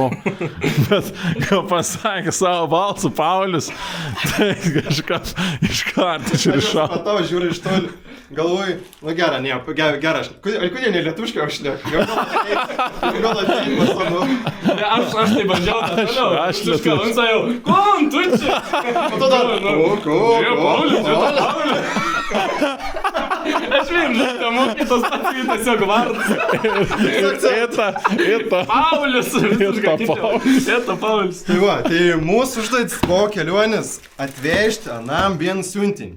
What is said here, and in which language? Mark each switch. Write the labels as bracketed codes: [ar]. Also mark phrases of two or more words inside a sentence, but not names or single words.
[lt] Bet, ką pasakė savo balsu Paulius, tai kažkas iš karto čia iššau. Matau, žiūri iš toli, galvoju, nu gera, ne, gera, kodėl ne lietuviškai aš šneku? Gal ateini pasonu. Aš tai bandžiau, Aš lietuviškai. [ru] Он сказал, кон, [lt] tu čia. O tada, Paulius. Aš vien, žinai, mokytos pats tiesiog vardas. [ru] Это [lt] Paulius. Paulius. Paulius. Tai va, tai mūsų užduotis buvo kelionės atvežti anam vieną siuntinį.